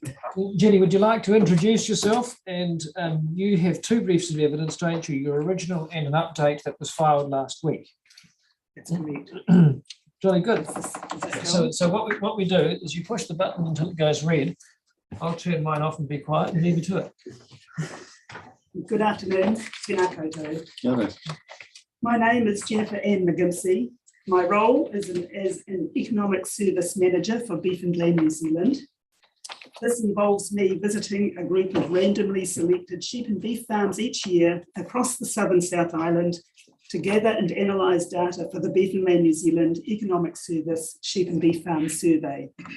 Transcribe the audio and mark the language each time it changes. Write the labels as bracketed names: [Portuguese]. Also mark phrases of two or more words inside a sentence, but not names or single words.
[English] Jenny, would you like to introduce yourself? And you have 2 briefs of evidence, don't you? Your original and an update that was filed last week. That's correct. Jolly good. So what we do is you push the button until it goes red. I'll turn mine off and be quiet and leave you to it. Good afternoon, [Māori] tēnā koutou. Kia ora. [English] My name is Jennifer Ann McGimsey. My role is as an Economic Service Manager for Beef and Lamb New Zealand. This involves me visiting a group of randomly selected sheep and beef farms each year across the southern South Island to gather and analyse data for the Beef and Lamb New Zealand Economic Service Sheep and Beef Farm Survey.